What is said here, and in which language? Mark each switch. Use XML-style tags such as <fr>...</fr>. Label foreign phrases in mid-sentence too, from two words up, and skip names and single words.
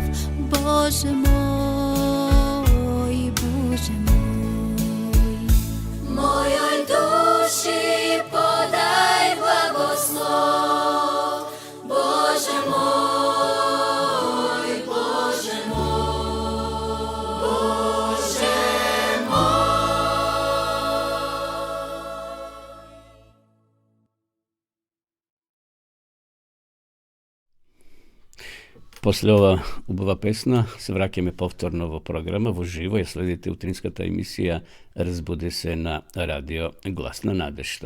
<hr>Bože moj, Bože moj, mojoj duši podaj blagoslov. Bože moj, Bože moj, Bože moj.</hr> <mk>После ова убава песна се враќаме повторно во програма во живо. Ја следите утринската емисија Разбуди се на радио Гласна надежта.</mk>